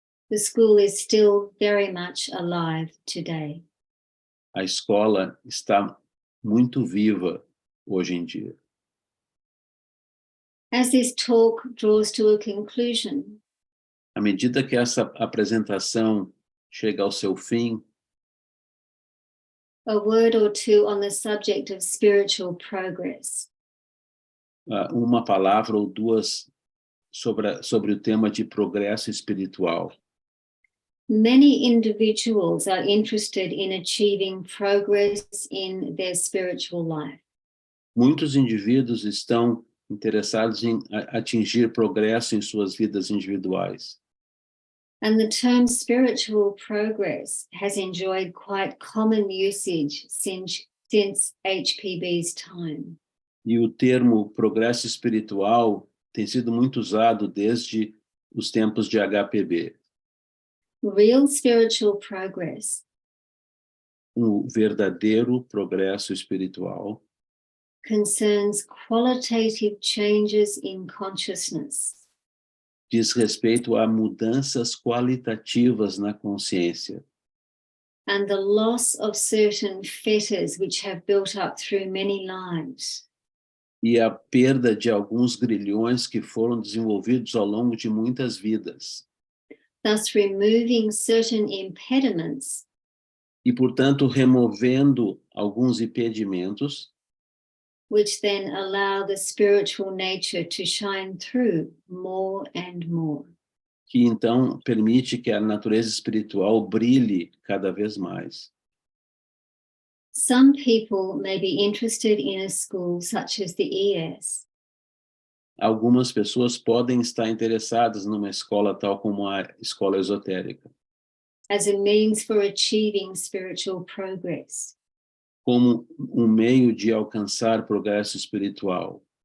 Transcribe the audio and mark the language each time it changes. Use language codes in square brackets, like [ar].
[en] The school is still very much alive today. [pt] A escola está muito viva hoje em dia. [en] As this talk draws to a conclusion, [pt] À medida que essa apresentação chega ao seu fim, [en] a word or two on the subject of spiritual progress. [pt] uma palavra ou duas sobre o tema de progresso espiritual. [en] Many individuals are interested in achieving progress in their spiritual life. [pt] Muitos indivíduos estão interessados em atingir progresso em suas vidas individuais. [en] And the term spiritual progress has enjoyed quite common usage since HPB's time. [pt] E o termo progresso espiritual tem sido muito usado desde os tempos de HPB. [en] Real spiritual progress [pt] Verdadeiro progresso espiritual [en] concerns qualitative changes in consciousness [pt] diz respeito a mudanças qualitativas na consciência [en] and the loss of certain fetters which have built up through many lives. [pt] e a perda de alguns grilhões que foram desenvolvidos ao longo de muitas vidas. [en] Thus removing certain impediments [pt] E, portanto, removendo alguns impedimentos [en] which then allow the spiritual nature to shine through more and more. [pt] que, então, permite que a natureza espiritual brilhe cada vez mais. [en] Some people may be interested in a school such as the ES, [pt] Algumas pessoas podem estar interessadas numa escola tal como a escola esotérica, [en] as a means for achieving spiritual progress. [pt] como um meio de alcançar progresso espiritual.